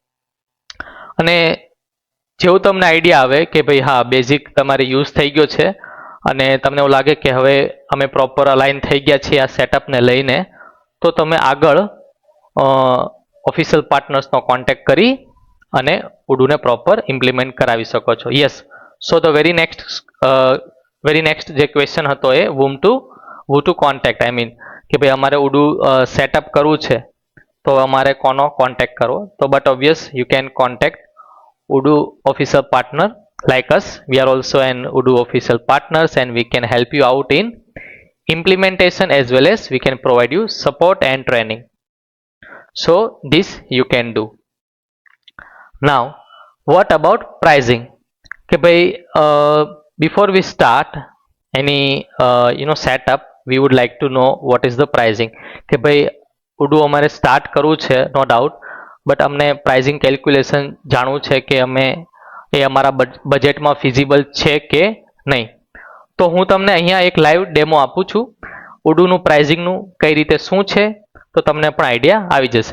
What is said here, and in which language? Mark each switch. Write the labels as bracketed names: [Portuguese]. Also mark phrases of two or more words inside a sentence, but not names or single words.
[Gujarati] અને જેવું તમને આઈડિયા આવે કે ભાઈ હા બેઝિક તમારે યુઝ થઈ ગયો છે અને તમને એવું લાગે કે હવે અમે [English] proper align [Gujarati] થઈ ગયા છીએ આ સેટઅપને લઈને, તો તમે આગળ ઓફિશિયલ પાર્ટનર્સનો કોન્ટેક્ટ કરી અને ઉડુને [English] proper implement [Gujarati] કરાવી શકો છો. [English] Yes, so the very next [Gujarati] જે ક્વેશ્ચન હતો એ [English] who to contact. I mean [Gujarati] કે ભાઈ અમારે ઉડુ સેટઅપ કરવું છે તો અમારે કોનો કોન્ટેક્ટ કરવો. [English] તો but obvious you can contact Udu official partner like us. We are also an Udu official partners and we can help you out in implementation as well as we can provide you support and training. So this you can do. Now what about pricing? [Gujarati] કે ભાઈ [English] before we start any setup, we would like to know what is the pricing. [Gujarati] કે ભાઈ ઉડુ અમારે સ્ટાર્ટ કરવું છે [English] no doubt, [Gujarati] બટ અમને [English] pricing calculation [Gujarati] જાણવું છે કે અમે એ અમારા બજેટમાં ફિઝિબલ છે કે નહીં. તો હું તમને અહીંયા એક [English] live demo [Gujarati] આપું છું ઉડુનું પ્રાઇઝિંગનું કઈ રીતે શું છે, તો તમને પણ આઈડિયા આવી જશે.